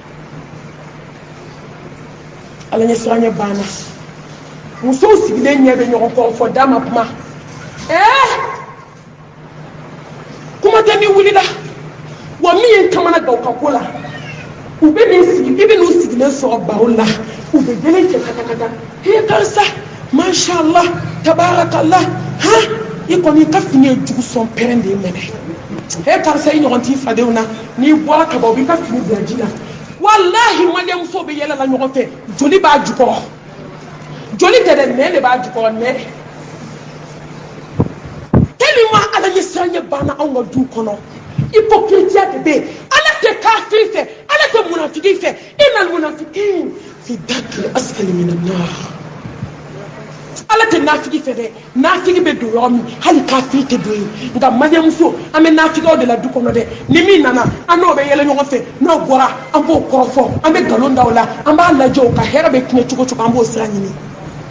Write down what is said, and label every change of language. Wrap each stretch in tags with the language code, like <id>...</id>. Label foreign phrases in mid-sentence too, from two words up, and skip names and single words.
<bm>ala ɲɛ siran ɲɛ banna musow sigilen ɲɛ bɛ ɲɔgɔn kɔrɔ fɔ da ma kuma kuma tɛ ni wulila wa min ye kamana gaw ka ko la u bɛ n'i sigi i bɛ n'u sigilen sɔrɔ baro la u bɛ delen cɛ katakata karisa</bm> <ar>ما شاء الله تبارك الله</ar> <bm>i kɔni i ka fini ye jugu sɔn pɛrɛn de ye mɛnɛ karisa i ɲɔgɔn t'i fadenw na n'i bɔra ka ban u b'i ka fini bila ji la walahi maliyɛnmusow bɛ yɛlɛla ɲɔgɔn fɛ joli b'a jukɔrɔ joli tɛ dɛ nɛn de b'a jukɔrɔ nɛn tellement ala ɲɛ siran ɲɛ banna anw ka du kɔnɔ hypocrisia de bɛ yen ala tɛ kafiri fɛ ala tɛ munafiki fɛ</bm> <ar>إن المنافقين في الدرك الأسفل من النار</ar> <bm>ala tɛ nafigi fɛ dɛ nafigi bɛ don yɔrɔ min hali kafiri tɛ don yen nka maliyɛnmuso an bɛ nafigiw de la du kɔnɔ dɛ ni min nana an n'o bɛ yɛlɛ ɲɔgɔn fɛ n'o bɔra an b'o kɔrɔfɔ an bɛ nkalon da o la an b'a lajɛ o ka hɛrɛ bɛ tiɲɛ cogo cogo an b'o</bm>